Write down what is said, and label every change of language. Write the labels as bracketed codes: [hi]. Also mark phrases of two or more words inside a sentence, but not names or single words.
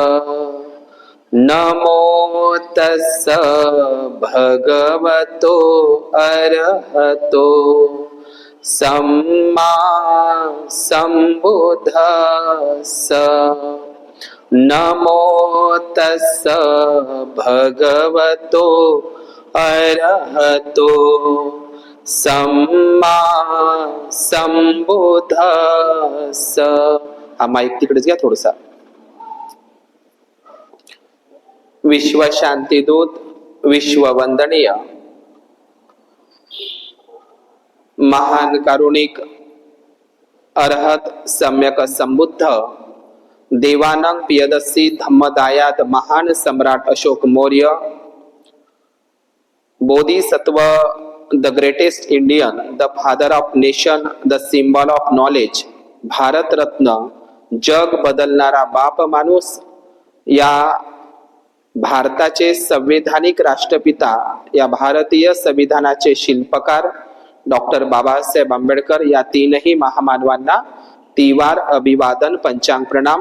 [pi] नमो तस्स भगवतो अरहतो सम्मा सम्बुद्धस्स। नमो तस्स भगवतो अरहतो सम्मा सम्बुद्धस्स। [mr] हा माईक तिकडेच घ्या थोडसा. विश्व शांतीदूत, विश्ववंदनीय महान कारुणिक अरहत सम्यक संबुद्ध देवानंद पियदस्सी धम्मदायाद महान सम्राट अशोक मौर्य, बोधिसत्व, [en] The Greatest Indian, The Father of Nation, The Symbol of Knowledge, [mr] भारत रत्न, जग बदलणारा बाप माणूस, या भारताचे संवैधानिक राष्ट्रपिता, या भारतीय संविधानाचे शिल्पकार डॉक्टर बाबासाहेब आंबेडकर, या तीनही महामानवांना तिवार अभिवादन, पंचांग प्रणाम.